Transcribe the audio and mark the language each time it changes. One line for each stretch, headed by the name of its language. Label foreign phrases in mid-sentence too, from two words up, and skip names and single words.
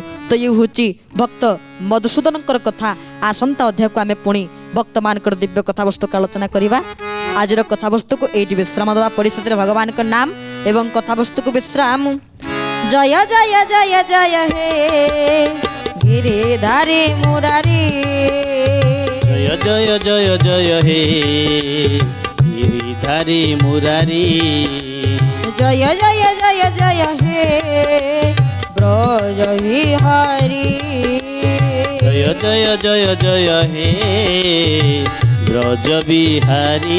Odia: ତ ଇଏ ହେଉଛି ଭକ୍ତ ମଧୁସୂଦନଙ୍କର କଥା। ଆସନ୍ତା ଅଧ୍ୟାୟକୁ ଆମେ ପୁଣି ଭକ୍ତମାନଙ୍କର ଦିବ୍ୟ କଥାବସ୍ତୁକୁ ଆଲୋଚନା କରିବା। ଆଜିର କଥାବସ୍ତୁକୁ ଏଇଠି ବିଶ୍ରାମ ଦେବା। ପରିଶେଷରେ ଭଗବାନଙ୍କ ନାମ ଏବଂ କଥାବସ୍ତୁକୁ ବିଶ୍ରାମ। ଜୟ ଜୟ ଜୟ ଜୟ ହେ ଗିରିଧାରୀ ମୁରାରୀ,
Bangla: জয় জয় জয় জয় হে গিরিধারী মুরারি, জয় জয় জয় জয় হে ব্রজ বিহারী, জয় জয় জয় জয় হে ব্রজ বিহারী,